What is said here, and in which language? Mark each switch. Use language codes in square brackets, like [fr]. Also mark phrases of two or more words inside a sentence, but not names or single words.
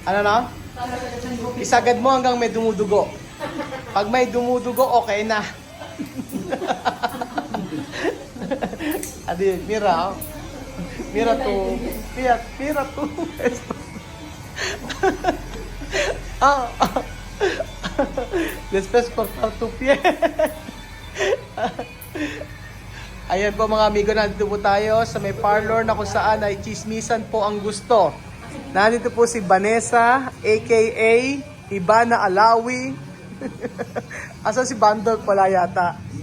[tl] Ano? Isagad mo hanggang may dumudugo. Pag may dumudugo, okay na. [cbk] Adi, mira. Mira to. Mira to. Después cortar tu pie. [tl] Ayan po mga amigo, nandito po tayo sa may parlor na kung saan ay chismisan po ang gusto. Nandito po si Vanessa, aka Ibana Alawi. Asan si Bandol pala yata.